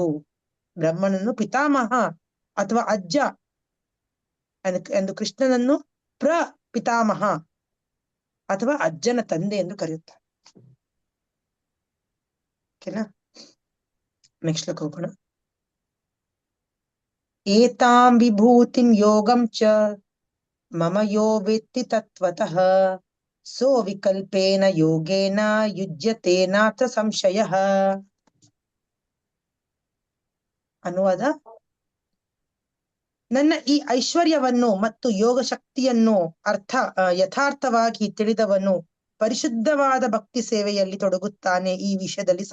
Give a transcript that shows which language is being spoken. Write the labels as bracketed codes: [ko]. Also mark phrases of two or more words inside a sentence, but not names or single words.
[kn] ಬ್ರಹ್ಮನನ್ನು ಪಿತಾಮಹ ಅಥವಾ ಅಜ್ಜ ಎಂದು, ಕೃಷ್ಣನನ್ನು ಪಿತಾಮಹ ಅಥವಾ ಅಜ್ಜನ ತಂದೆ ಎಂದು ಕರೆಯುತ್ತಾರೆ. ಓಕೆನಾ? ನೆಕ್ಸ್ಟ್ ಲೋಕ ಹೋಗೋಣ. [sa] ಏತಾಂ ವಿಭೂತಿಂ ಯೋಗಂ ಚ ಮಮ ಯೋ ವೇತ್ತಿ ತತ್ವತಃ ಸೋ ವಿಕಲ್ಪೇನ ಯೋಗೇನ ಯುಜ್ಯತೆ ನಾತ್ರ ಸಂಶಯಃ. [kn] ಅನುವಾದ. ನನ್ನ ಈ ಐಶ್ವರ್ಯವನ್ನು ಮತ್ತು ಯೋಗ ಶಕ್ತಿಯನ್ನು ಯಥಾರ್ಥವಾಗಿ ತಿಳಿದವನು ಪರಿಶುದ್ಧವಾದ ಭಕ್ತಿ ಸೇವೆಯಲ್ಲಿ ತೊಡಗುತ್ತಾನೆ.